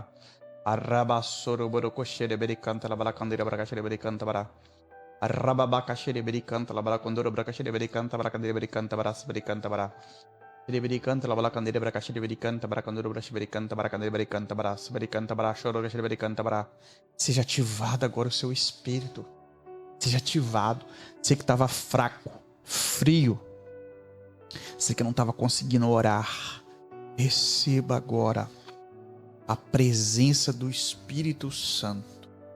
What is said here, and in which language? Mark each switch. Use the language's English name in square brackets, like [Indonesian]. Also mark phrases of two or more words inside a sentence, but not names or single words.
[Portuguese] Arabasoro borocochereberi canta la balacandeira baracachereberi canta bara. Arababacachereberi canta la baracondoro baracachereberi canta baracandeira canta barasperi canta bara. Bericanta la balacandeira bracachiri bericanta baracanduro brachbericanta baracandere bericanta baras bericanta barachoro brachbericanta bara. Seja ativado agora o seu espírito. seja ativado. Você que estava fraco, frio, você que não estava conseguindo orar, receba agora a presença do Espírito Santo.